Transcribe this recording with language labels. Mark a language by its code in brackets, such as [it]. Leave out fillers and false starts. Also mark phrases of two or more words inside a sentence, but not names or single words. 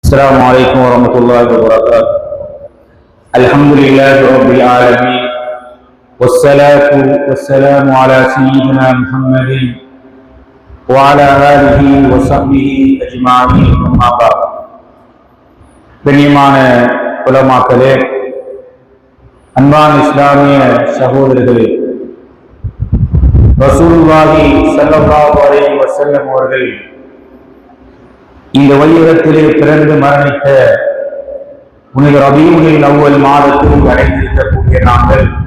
[ar] السلام عليكم ورحمة الله وبركاته. الحمد لله رب العالمين والصلاة والسلام على سيدنا محمد وعلى آله وصحبه أجمعين. أما بعد. [ta] கண்ணியமான உலமாக்களே, அன்பான இஸ்லாமிய சகோதரர்களே, [ar] رسول الله صلى الله عليه وسلم [ta] அவர்கள் இந்த வையகத்திலே பிறந்து மரணித்த புனித ரபீஉல் அவ்வல் மாதத்தில் அடைந்திருக்கக்கூடிய நாங்கள்